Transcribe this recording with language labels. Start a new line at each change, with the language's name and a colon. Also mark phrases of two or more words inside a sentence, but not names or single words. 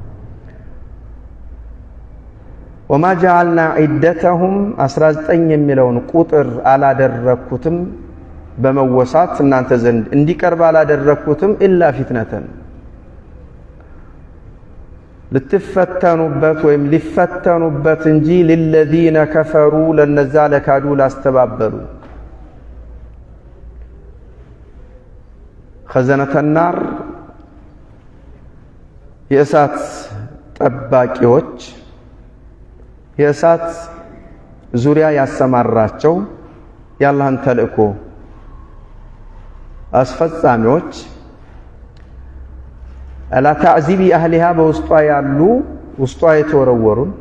Arabic: وما جعلنا عدتهم
Amharic: 19 የሚለውን ቁጥር አላደረኩትም በመወሳት እናንተ ዘንድ እንዲቀርብ አላደረኩትም
Arabic: إلا فتنة
Amharic: ልትፈተኑበት ወይም ሊፈተኑበት እንጂ
Arabic: للذين كفروا
Amharic: ለነዛ ለካዱ ላስተባበሉ
Arabic: خزنة النار
Amharic: የእሳት ጠባቂዎች የእሳት ዙሪያ ያሰማራቸው የአላህን ተልእኮ አስፈጻሚዎች
Arabic: على تعذيب أهلها
Amharic: በውስጧ ያሉ ውስጧ የተወረወሩ